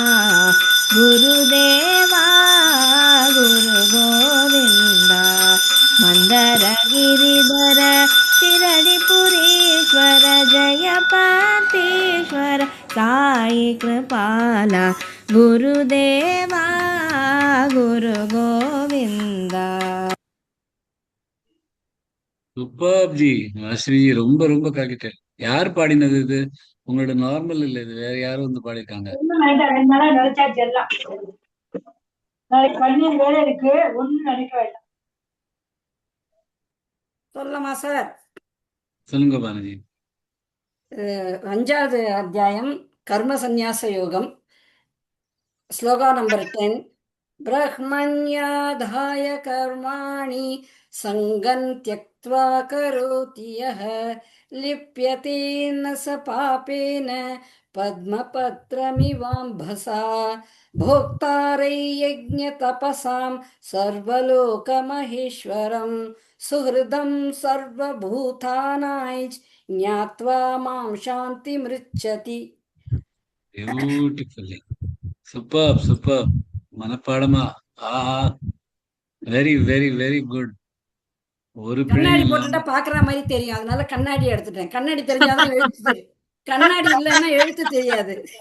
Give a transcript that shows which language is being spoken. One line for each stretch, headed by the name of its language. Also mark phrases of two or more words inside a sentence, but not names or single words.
Hindi: गुरुदेवा गुरु गोविंद मंदर गिरिधर शिरडिपुरीश्वर जयपतीश्वर साई कृपाल गुरुदेवा गुरु गोविंद.
Tamil: சூப்பர் ஜி. ஸ்ரீஜி ரொம்ப ரொம்ப காக்கிட்டேன். யார் பாடினது இது? உங்களோட நார்மல் இல்ல, இது வேற யாரும் வந்து பாடிருக்காங்க. ஒண்ணும் வேண்டாம், 2 நாளா நினைச்சாச்சு எல்லாம். நாளைக்கு பன்னீர் வேலை இருக்கு, ஒண்ணும் நினைக்க வேண்டாம். சொல்லலாமா சார்? சொல்லுங்க பானஜி. 5வது அத்தியாயம் கர்ம சந்நியாச யோகம். ஸ்லோகா நம்பர் 10.
Sanskrit: ब्रह्मण्याधाय कर्माणि सङ्गं त्यक्त्वा करोति यः लिप्यते न स पापेन पद्मपत्रमिवाम्भसा भोक्तारै यज्ञतपसां सर्वलोकमहेश्वरं सुहृदं सर्वभूतानां ज्ञात्वा मां शान्तिमृच्छति.
English: beautifully super super.
Tamil: மனப்பாடமா. ஆஹா,
English: very very very good.
Tamil: ஒரு கண்ணாடி பிழையும் போட்டுட்டா இல்லாம. பாக்குற மாதிரி தெரியும், அதனால கண்ணாடி எடுத்துட்டேன். கண்ணாடி தெரிஞ்சாதான் எழுத்து தெரியும், கண்ணாடி இல்லைன்னா எழுத்து தெரியாது.